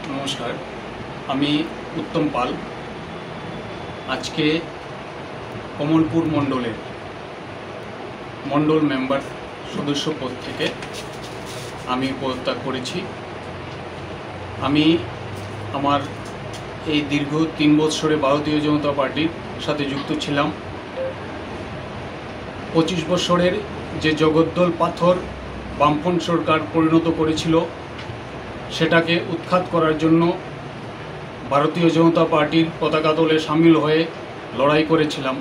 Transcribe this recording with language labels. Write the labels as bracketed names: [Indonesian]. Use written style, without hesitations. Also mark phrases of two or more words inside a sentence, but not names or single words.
[Bangla] नमस्कार আমি उत्तम पाल আজ কে কমলপুর মণ্ডল মেম্বার সদস্য পদ থেকে আমি পদত্যাগ করেছি। আমি আমার এই দীর্ঘ 3 বছরে ভারতীয় জনতা পার্টির সাথে যুক্ত ছিলাম। 25 বছরের যে জগদ্দল পাথর বামফ্রন্ট সরকার পরিণত করেছিল সেটাকে উৎখাত করার জন্য ভারতীয় জনতা পার্টির পতাকা দলে সামিল হয়ে লড়াই করেছিলাম।